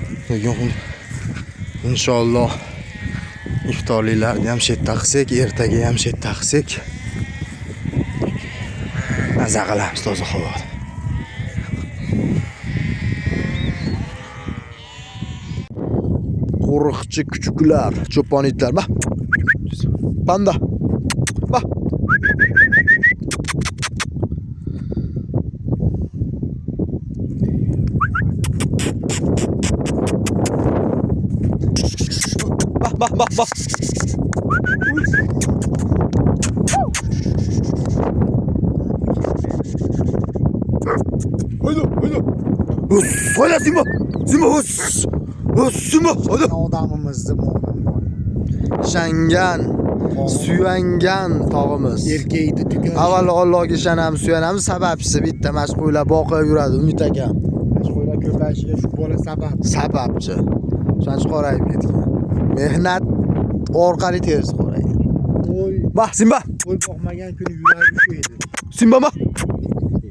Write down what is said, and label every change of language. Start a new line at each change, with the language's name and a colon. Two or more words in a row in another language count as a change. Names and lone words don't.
Uzbek: Bugun inshaalloh iftorliklarni ham shu yerda qilsak, ertaga ham shu yerda qilsak. Maza qilamiz toza havoda. Qo'riqchi kuchuklar, cho'pon itlar. Bah. Panda. Bah. Bah bah bah. Haydi. Hus, haydi Simba. Simba hus. Simba, haydi. Odamimizni odam bor. Shangan, suyangan tog'imiz. Erkakni tugan. Avvalo Allohga ishonamiz, suyanamiz. Sababchisi bitta mashqo'ylar boqib yuradi, Umid aka. Mashqo'ylar ko'payishiga shu bola sabab. Sababchi. O'shancha qorayib ketgan. Mehnat orqali terisi qoraygan. Qo'y, Bah, Simba. qo'y boqmagan kuni yuragi shu edi. Simba ma.